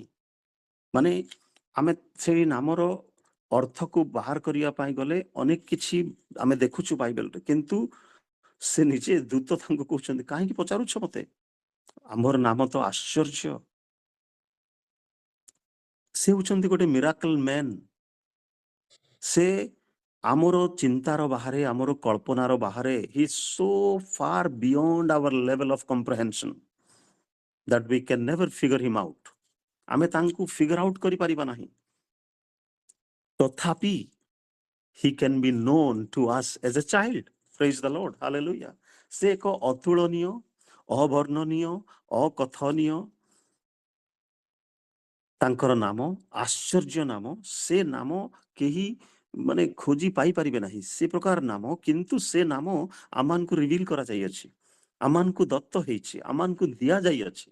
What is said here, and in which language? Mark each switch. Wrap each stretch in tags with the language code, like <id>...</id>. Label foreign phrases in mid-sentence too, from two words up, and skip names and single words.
<or>ମାନେ ଆମେ ସେଇ ନାମର ଅର୍ଥକୁ ବାହାର କରିବା ପାଇଁ ଗଲେ ଅନେକ କିଛି ଆମେ ଦେଖୁଛୁ ବାଇବେଲରେ, କିନ୍ତୁ ସେ ନିଜେ ଦୂତ ତାଙ୍କୁ କହୁଛନ୍ତି କାହିଁକି ପଚାରୁଛ ମତେ, ଆମର ନାମ ତ ଆଶ୍ଚର୍ଯ୍ୟ। ସେ ହଉଛନ୍ତି ଗୋଟେ</or> <en>miracle man.</en> <or>ସେ ଆମର ଚିନ୍ତାର ବାହାରେ, ଆମର କଳ୍ପନାର ବାହାରେ।</or> <en>He is so far beyond our level of comprehension that we can never figure him out.</en> <or>ଆମେ ତାଙ୍କୁ</or> <en>figure out</en> <or>କରିପାରିବା ନାହିଁ। ତଥାପି</or> <en>he can be known to us as a child. Praise the Lord. Hallelujah.</en> <or>ସେ ଏକ ଅତୁଳନୀୟ, ଅବର୍ଣ୍ଣନୀୟ, ଅକଥନୀୟ ତାଙ୍କର ନାମ, ଆଶ୍ଚର୍ଯ୍ୟ ନାମ। ସେ ନାମ କେହି ମାନେ ଖୋଜି ପାଇପାରିବେ ନାହିଁ ସେ ପ୍ରକାର ନାମ, କିନ୍ତୁ ସେ ନାମ ଆମମାନଙ୍କୁ ରିଭିଲ କରାଯାଇଅଛି, ଆମମାନଙ୍କୁ ଦତ୍ତ ହେଇଛି, ଆମମାନଙ୍କୁ ଦିଆଯାଇଅଛି।</or>